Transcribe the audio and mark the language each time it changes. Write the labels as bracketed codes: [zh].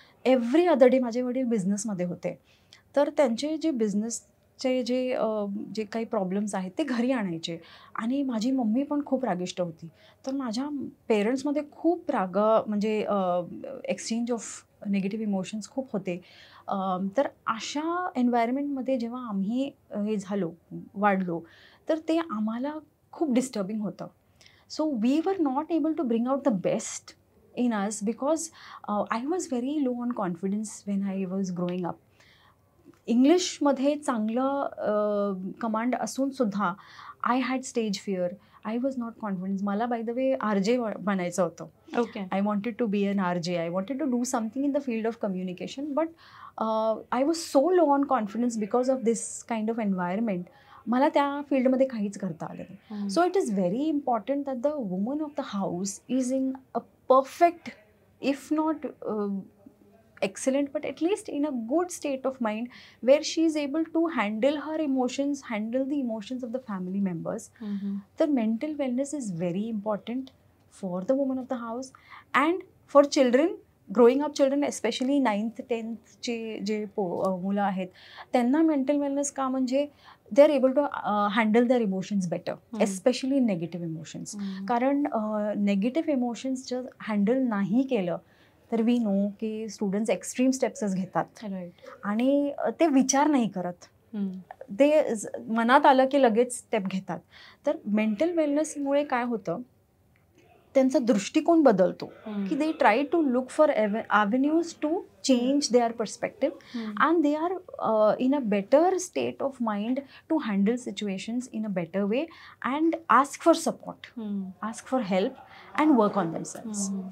[en] every other day [mr] माझे वडील बिझनेसमध्ये होते, तर त्यांचे जे बिझनेसचे जे काही प्रॉब्लेम्स आहेत ते घरी आणायचे आणि माझी मम्मी पण खूप रागिष्ट होती. तर माझ्या पेरेंट्समध्ये खूप म्हणजे [en] exchange of negative emotions [mr] खूप होते. तर अशा एन्व्हायरमेंटमध्ये जेव्हा आम्ही हे वाढलो, तर ते आम्हाला खूप डिस्टर्बिंग होतं. [en] So we were not able to bring out the best in us because I was very low on confidence when I was growing up. [mr] इंग्लिशमध्ये चांगलं कमांड असूनसुद्धा [en] I had stage fear, I was not confidence. [mr] मला [en] by the way [mr] RJ बनायचं होतं. Okay. [en] I wanted to be an RJ. I wanted to do something in the field of communication, but I was so low on confidence because of this kind of environment. [mr] मला त्या फील्डमध्ये काहीच करता आलं नाही. [en] So it is very important that the woman of the house is in a perfect, if not excellent, but at least in a good state of mind where she is able to handle her emotions, handle the emotions of the family members. The mental wellness is very important for the woman of the house and for children, growing up children, especially 9th 10th [mr] जे मुलं आहेत त्यांना mental wellness का, म्हणजे [en] They are able to handle their emotions better, especially negative emotions. [mr] कारण negative emotions जर handle नाही केलं तर [en] we know [mr] की स्टुडंट्स एक्स्ट्रीम स्टेप्सच घेतात आणि ते विचार नाही करत, ते मनात आलं की लगेच स्टेप घेतात. तर मेंटल वेलनेसमुळे काय होतं, त्यांचा दृष्टिकोन बदलतो की [en] They try to look for avenues to change their perspective and they are in a better state of mind to handle situations in a better way and ask for support, ask for help and work on themselves.